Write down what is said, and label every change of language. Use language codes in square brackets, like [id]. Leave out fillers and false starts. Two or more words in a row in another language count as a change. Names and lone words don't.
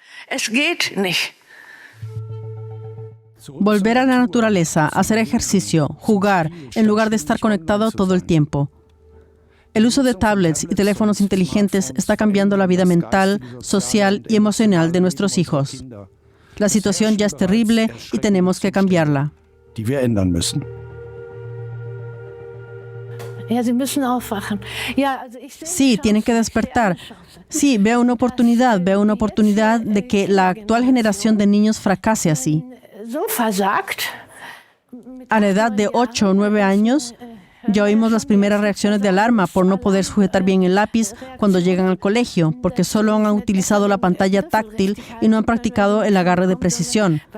[es] Volver a la naturaleza, hacer ejercicio, jugar, en lugar de estar conectado todo el tiempo. El uso de tablets y teléfonos inteligentes está cambiando la vida mental, social y emocional de nuestros hijos. La situación ya es terrible y tenemos que cambiarla. [de] Die wir ändern müssen. [es] Sí, tienen que despertar. Sí, veo una oportunidad de que la actual generación de niños fracase así. A la edad de 8 o 9 años, ya oímos las primeras reacciones de alarma por no poder sujetar bien el lápiz cuando llegan al colegio, porque solo han utilizado la pantalla táctil y no han practicado el agarre de precisión.